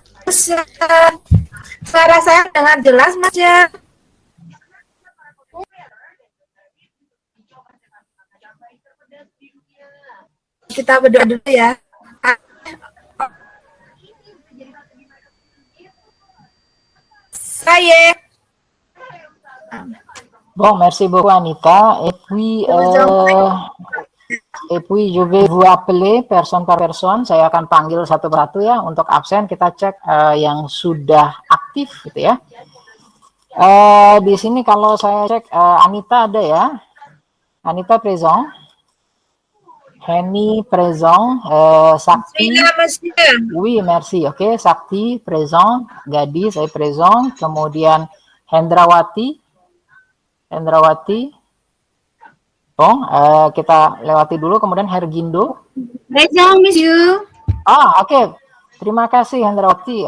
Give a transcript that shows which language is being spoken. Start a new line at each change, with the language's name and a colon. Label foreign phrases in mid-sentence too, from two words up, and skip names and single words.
Indonesian: Suara saya dengar jelas, Mas ya. Kita berdoa dulu ya. Saya.
French: Bon, merci beaucoup Anita. Et puis je vais vous appeler personne par personne.
Indonesian: Saya akan panggil satu persatu ya. Untuk absen kita cek yang sudah aktif gitu ya. Di sini kalau saya cek Anita ada ya.
French: Anita présent. Henny présent. Sakti. Oui, merci. Oke, Sakti présent.
Indonesian: Gadis saya présent. Kemudian Hendrawati. Bon, kita lewati dulu. Kemudian Hergindo.
French: Present, monsieur.
Indonesian: Oke. Terima kasih Hendrawati.